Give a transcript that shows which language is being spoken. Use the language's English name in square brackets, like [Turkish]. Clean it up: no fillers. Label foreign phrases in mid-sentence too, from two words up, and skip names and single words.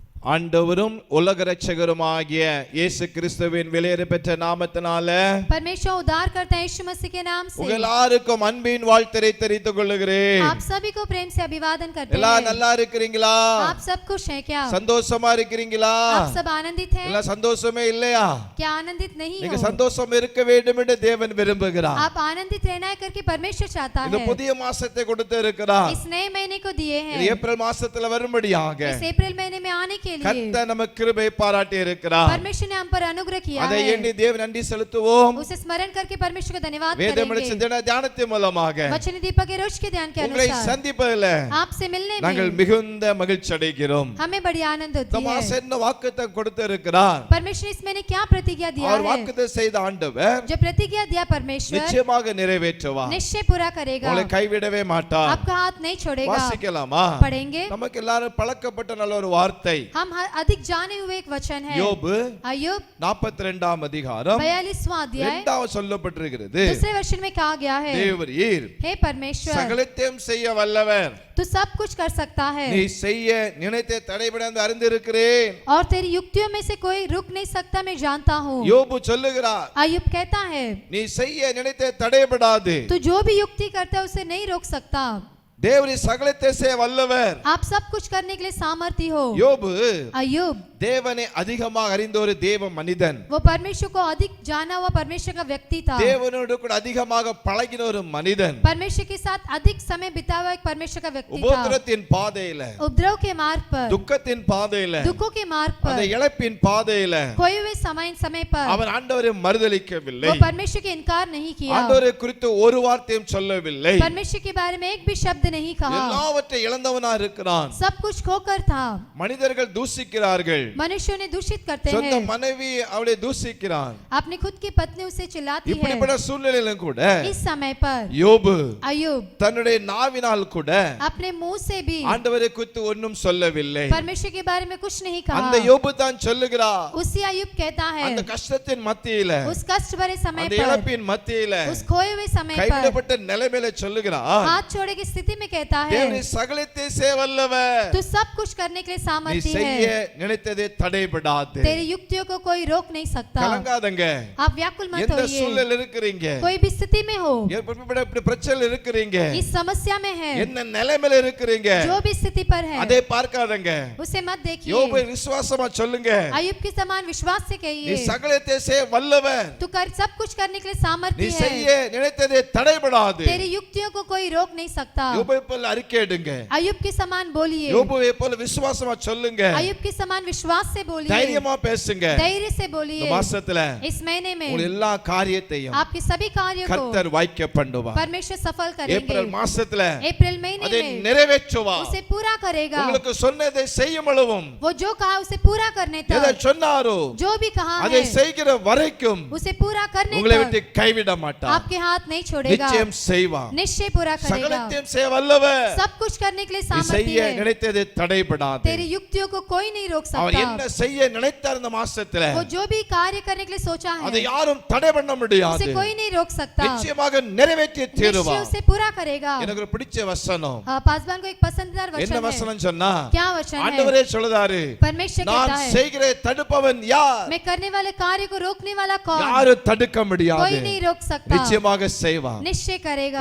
[Tamil] ஆண்டவரும் உலக இரட்சகருமாகிய இயேசு கிறிஸ்துவின் விலையேற பெற்ற நாமத்தினாலே [Hindi] परमेश्वर उद्धारकर्ता यीशु मसीह के नाम से [Tamil] உங்கள் எல்லாருக்கும் அன்பின் வாழ்த்தை தெரிவித்துக் கொள்கிறேன். [Hindi] आप सभी को प्रेम से अभिवादन करते हैं. [Tamil] எல்லாம் நல்லா இருக்கீங்களா? [Hindi] आप सब खुश हैं क्या? [Tamil] சந்தோஷமா இருக்கீங்களா? [Hindi] आप सब आनंदित हैं? [Tamil] இல்ல சந்தோஷமே இல்லையா? [Hindi] क्या आनंदित नहीं [Tamil] நீங்க [Hindi] हो? [Tamil] சந்தோஷம் இருக்க வேண்டும் என்று தேவன் விரும்புகிறார். [Hindi] आप आनंदित रहना है करके परमेश्वर चाहता [Tamil] இந்த [Hindi] है. [Tamil] புதிய மாசத்தை கொடுத்து இருக்கிறார். [Hindi] इस नए महीने को दिए हैं. [Tamil] இது ஏப்ரல் மாசத்துல வரும்படியாக [Hindi] इस अप्रैल महीने में आने के लिए [Tamil] கர்த்தர் நமக்கு கிருபை பாராட்டி இருக்கிறார். [Hindi] परमेश्वर ने हम पर अनुग्रह किया [Tamil] அதை [Hindi] है. [Tamil] எண்ணி தேவன் நன்றி செலுத்துவோம். [Hindi] उसे स्मरण करके परमेश्वर को धन्यवाद [Tamil] வேதமலை [Hindi] करेंगे. [Tamil] சிந்தனை தியானத்தின் மூலமாக [Hindi] वचन दीपक के रोज के ध्यान के [Tamil] உங்களை [Hindi] अनुसार [Tamil] சந்திப்பதில் [Hindi] आपसे मिलने [Tamil] நாங்கள் [Hindi] में [Tamil] மிகுந்த மகிழ்ச்சி அடைகிறோம். [Hindi] हमें बड़ी आनंद होती [Tamil] தமாஸ் [Hindi] है. [Tamil] என்ன வாக்குத்தத்தம் கொடுத்து இருக்கிறார். [Hindi] परमेश्वर इस महीने क्या प्रतिज्ञा दिया [Tamil] அவர் [Hindi] है? [Tamil] வாக்குத்தத்தம் செய்த ஆண்டவர் [Hindi] जो प्रतिज्ञा दिया परमेश्वर [Tamil] நிச்சயமாக நிறைவேற்றுவார். [Hindi] निश्चय पूरा करेगा. [Tamil] உங்களை கைவிடவே மாட்டார். [Hindi] आपका हाथ नहीं छोड़ेगा. [Tamil] வாசிக்கலாமா? [Hindi] पढ़ेंगे. [Tamil] நமக்கு எல்லாரும் பழக்கப்பட்ட நல்ல ஒரு வார்த்தை [Hindi] हम अधिक जाने हुए एक वचन है. [Tamil] யோபு [Hindi] अय्यूब [Tamil] 42ஆம் அதிகாரம் [Hindi] 42वां अध्याय [Tamil] இரண்டாவது சொல்லப்பட்டிருக்கிறது. [Hindi] दूसरे वचन में कहा गया है, [Tamil] தேவரீர் [Hindi] हे परमेश्वर [Tamil] சகலத்தையும் செய்ய வல்லவர். [Hindi] तू सब कुछ कर सकता है [Tamil] நீ செய்ய நினைத்த தடைபடாது அறிந்திருக்கிறேன். [Hindi] और तेरी युक्तियों में से कोई रुक नहीं सकता मैं जानता हूँ. [Tamil] யோபு சொல்லுகிறார், [Hindi] अय्यूब कहता है [Tamil] நீ செய்ய நினைத்த தடைபடாது. [Hindi] तू जो भी युक्ति करता है उसे नहीं रोक सकता. [Tamil] தேவரீ சகலத்தை செய்ய வல்லவர். [Hindi] आप सब कुछ करने के लिए सामर्थ्य हो. [Tamil] யோபு [Hindi] अय्यूब [Tamil] தேவனை அதிகமாக அறிந்த ஒரு தேவ மனிதன். [Hindi] वो परमेश्वर को अधिक जाना हुआ परमेश्वर का व्यक्ति था. [Tamil] தேவனோடு கூட அதிகமாக பழகின ஒரு மனிதன். [Hindi] परमेश्वर के साथ अधिक समय बिता हुआ एक परमेश्वर का व्यक्ति था. [Tamil] உபத்திரத்தின் பாதையில, [Hindi] उपद्रव के मार्ग पर, [Tamil] துக்கத்தின் பாதையில, [Hindi] दुखों के मार्ग [Tamil] அந்த [Hindi] पर, [Tamil] இழப்பின் பாதையில [Hindi] खोए हुए समय पर [Tamil] அவன் ஆண்டவரை மறுதலிக்கவில்லை. [Hindi] वो परमेश्वर के इनकार नहीं किया. [Tamil] ஆண்டவரை குறித்து ஒரு வார்த்தையும் சொல்லவில்லை. [Hindi] परमेश्वर के बारे में एक भी शब्द नहीं कहा. [Tamil] எல்லாவற்றை இழந்தவனா இருக்கிறான். [Hindi] सब कुछ खोकर था. [Tamil] மனிதர்கள் தூஷிக்கிறார்கள். [Hindi] मनुष्यों ने दूषित करते [Tamil] சொந்த [Hindi] हैं. [Tamil] மனைவி அவளை தூஷிக்கிறான். [Hindi] अपनी खुद की पत्नी उसे चिल्लाती है. [Tamil] இப்படிப்பட்ட சூழ்நிலையிலும் கூட [Hindi] इस समय पर [Tamil] யோபு [Hindi] अय्यूब [Tamil] தன்னுடைய நாவினால் கூட [Hindi] अपने मुंह से भी [Tamil] ஆண்டவரை குறித்து ஒன்றும் சொல்லவில்லை. [Hindi] परमेश्वर के बारे में कुछ नहीं कहा. [Tamil] அந்த யோபு தான் சொல்லுகிறார், [Hindi] उसी अय्यूब कहता है [Tamil] அந்த கஷ்டத்தின் மத்தியில, [Hindi] उस कष्ट भरे समय [Tamil] அந்த [Hindi] पर, [Tamil] இழப்பின் மத்தியில, [Hindi] उस खोए हुए समय पर, [Tamil] கைவிடப்பட்ட நிலைமையில சொல்லுகிறார், [Hindi] हाथ छोड़े की स्थिति में कहता है [Tamil] தேவனே சகலத்தை செய்ய வல்லவர். [Hindi] तू सब कुछ करने के लिए [Tamil] நீ [Hindi] सामर्थ्य [Tamil] செய்ய [Hindi] है. [Tamil] நினைத்ததை தடைபடாது. [Hindi] तेरी युक्तियों को कोई रोक नहीं सकता. [Tamil] கலங்காதங்க. [Hindi] आप व्याकुल मत [Tamil] எந்த [Hindi] होइए. [Tamil] சூழ்நிலையில் இருக்கிறீங்க, [Hindi] कोई भी स्थिति में हो, [Tamil] இப்படி பிரச்சனை இருக்கிறீங்க, [Hindi] इस समस्या में है, [Tamil] என்ன நிலைமையில இருக்கிறீங்க, [Hindi] जो भी स्थिति पर है [Tamil] அதை பார்க்காதங்க. [Hindi] उसे मत देखिए. [Tamil] யோபு விசுவாசமா சொல்லுங்க, [Hindi] अय्यूब के समान विश्वास से [Tamil] நீ [Hindi] कहिए [Tamil] சகலத்தை செய்ய வல்லவர். [Hindi] तू कर सब कुछ करने के लिए [Tamil] நீ [Hindi] सामर्थ्य [Tamil] செய்ய [Hindi] है. [Tamil] நினைத்ததை தடைபடாது. [Hindi] तेरी युक्तियों को कोई रोक नहीं सकता. [Tamil] யோபுவை போல அறிக்கையிடுங்க. [Hindi] अय्यूब के समान बोलिए. [Tamil] யோபுவை போல விசுவாசமா சொல்லுங்க. [Hindi] अय्यूब के समान विश्वास से बोलिए. [Tamil] தைரியமா பேசுங்க. [Hindi] धैर्य से [Tamil] இந்த [Hindi] बोलिए. [Tamil] மாசத்துல [Hindi] इस महीने [Tamil] உங்கள் [Hindi] में [Tamil] எல்லா காரியத்தையும் [Hindi] आपके सभी कार्यों को [Tamil] கர்த்தர் வாய்க்க பண்ணுவார். [Hindi] परमेश्वर सफल करेंगे. [Tamil] ஏப்ரல் மாசத்துல [Hindi] अप्रैल महीने [Tamil] அதை [Hindi] में [Tamil] நிறைவேற்றுவார். [Hindi] उसे पूरा करेगा. [Tamil] உங்களுக்கு சொன்னதை செய்யும் அளவும் [Hindi] वो जो कहा उसे पूरा करने [Tamil] எதை [Hindi] तक, [Tamil] சொன்னாரோ [Hindi] जो भी कहा [Tamil] அதை [Hindi] है [Tamil] செய்கிற வரைக்கும் [Hindi] उसे पूरा करने [Tamil] உங்களை விட்டு [Hindi] तक [Tamil] கைவிட மாட்டார். [Hindi] आपके हाथ नहीं छोड़ेगा. [Tamil] நிச்சயம் செய்வார். [Hindi] निश्चय पूरा करेगा. [Tamil] சகலத்தையும் செய்ய வல்லவர். [Hindi] सब कुछ करने के लिए [Tamil] நீ செய்ய [Hindi] सामर्थ्य है. [Tamil] நினைத்ததை தடைபடாது. [Hindi] तेरी युक्तियों को कोई नहीं रोक [Tamil] அவர் [Hindi] सकता. [Tamil] என்ன செய்ய நினைத்தார் இந்த மாசத்துல [Hindi] वो जो भी कार्य करने के लिए सोचा [Tamil] அதை [Hindi] है [Tamil] யாரும் தடை பண்ண முடியாது. [Hindi] उसे कोई नहीं रोक सकता. [Tamil] நிச்சயமாக நிறைவேற்றி [Hindi] निश्चय [Tamil] தீருவார். [Hindi] उसे पूरा करेगा. [Tamil] எனக்கு ஒரு பிடிச்ச வசனம். [Hindi] पासवान को एक पसंदीदा [Tamil] என்ன [Hindi] वचन है. [Tamil] வசனம் சொன்னா, [Hindi] क्या वचन है? [Tamil] ஆண்டவரே சொல்றாரு, [Hindi] परमेश्वर [Tamil] நான் [Hindi] कहता है [Tamil] செய்கிற தடுப்பவன் யார்? [Hindi] मैं करने वाले कार्य को रोकने वाला कौन? [Tamil] யாரும் தடுக்க முடியாது. [Hindi] कोई नहीं रोक सकता. [Tamil] நிச்சயமாக செய்வார். [Hindi] निश्चय करेगा.